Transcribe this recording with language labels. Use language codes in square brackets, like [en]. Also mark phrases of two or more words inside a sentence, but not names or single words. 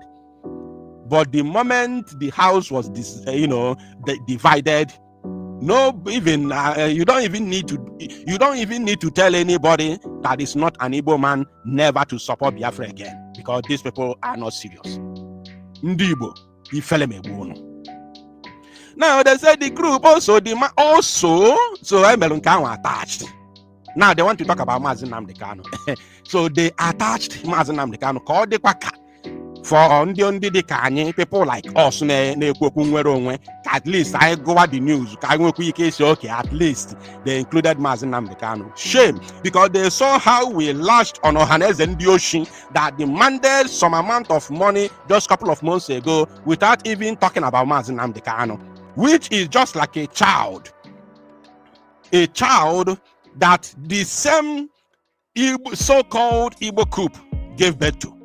[en] But the moment the house was divided, you don't even need to tell anybody that is not an Igbo man never to support Biafra again, because these people are not serious. Ndi Igbo, now they said the group so attached. Now they want to talk about Mazi Nnamdi Kanu. So they attached Mazi Nnamdi Kanu called the Kwaka. [ig] For ndị ka anyị, [en] people like us [ig] na-ekwu nwere onwe, [en] at least I go over the news, okay, at least they included Mazi Nnamdi Kanu. Shame, because they saw how we lashed on Ohaneze Ndi Oshin that demanded some amount of money just a couple of months ago without even talking about Mazi Nnamdi Kanu, which is just like a child that the same so-called Igbo coup gave birth to.